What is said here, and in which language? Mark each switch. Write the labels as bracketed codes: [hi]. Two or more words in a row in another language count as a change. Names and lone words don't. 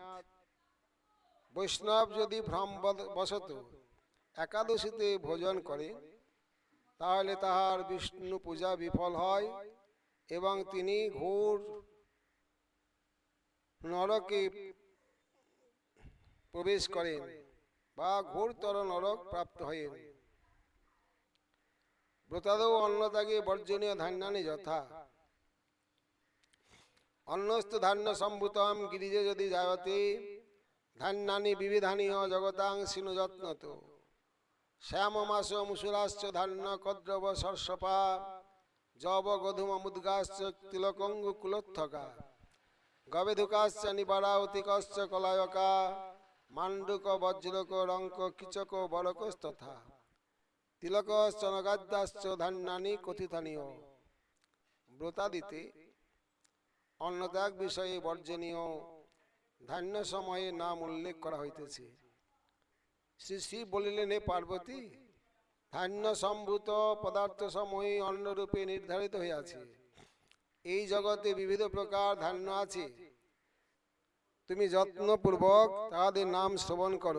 [bn] বৈষ্ণব যদি ভ্রম বশত একাদশীতে ভোজন করে তাহলে তাহার বিষ্ণু পূজা বিফল হয় এবং তিনি ঘোর নরকে প্রবেশ করেন বা ঘোরতর নরক প্রাপ্ত হয়েন। [sa] ব্রতাদৌ অন্নত্যাগে বর্জনীয় ধান্যানি যথা অন্নস্তু ধান্য সম্ভূতম গিরিজে যদি জায়তে ধান্যানি বিবিধানি জগতাং সিনু যত্নত শ্যাম মাস মুসুরাশ্চ ধান্য কদ্রব সর্ষপা জব গধুম মুদ্গাশ্চ তিলকঙ্গু কুলোত্থকা গবেধুকাশ্চ নিবারাউতিকশ্চ কলায়কা মান্ডুক বজ্রক রঙ্ক কিচক বরকস্তথা তিলকশ্চ নগাদ্যাশ্চ ধান্যানি কথিতানীয়। [bn] ব্রতাদিতে অন্নত্যাগ বিষয়ে বর্জনীয় ধান্য সময়ে নাম উল্লেখ করা হইতেছে। শ্রী শ্রী বলিলেন, হে পার্বতী, ধান্য সম্ভূত পদার্থ সমূহে অন্নরূপে নির্ধারিত হইয়াছে। এই জগতে বিবিধ প্রকার ধান্য আছে, তুমি যত্নপূর্বক তাহাদের নাম শ্রবণ করো।